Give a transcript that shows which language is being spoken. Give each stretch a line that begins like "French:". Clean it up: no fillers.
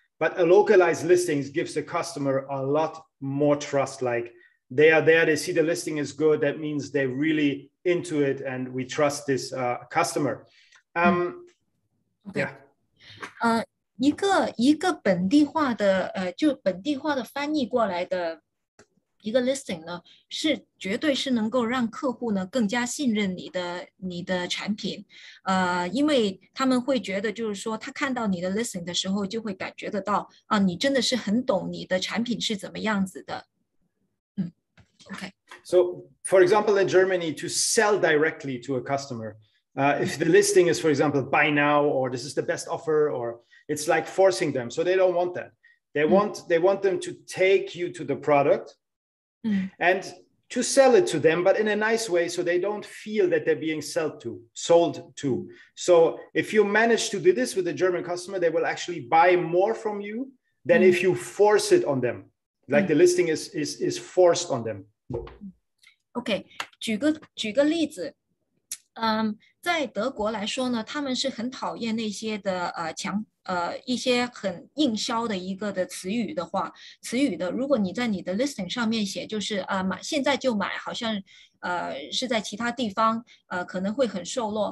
English: But a localized listings gives the customer a lot more trust. Like they are there, they see the listing is good. That means they're really into it, and we trust this customer. Okay. Yeah.
Chinese: 一个本地化的就本地化的翻译过来的一个 listing 呢，是绝对是能够让客户呢更加信任你的产品，因为他们会觉得就是说，他看到你的 listing 的时候，就会感觉得到啊，你真的是很懂你的产品是怎么样子的。
English: Okay. So, for example, in Germany, to sell directly to a customer, if the listing is, for example, buy now, or this is the best offer, or it's like forcing them. So they don't want that. They want them to take you to the product and to sell it to them, but in a nice way, so they don't feel that they're being sold to. So if you manage to do this with the German customer, they will actually buy more from you than if you force it on them. Like the listing is forced on them.
Chinese: OK， 举个例子，在德国来说呢，他们是很讨厌那些的一些很硬销的一个的词语的。如果你在你的 listing 上面写就是现在就买，好像是在其他地方可能会很受落。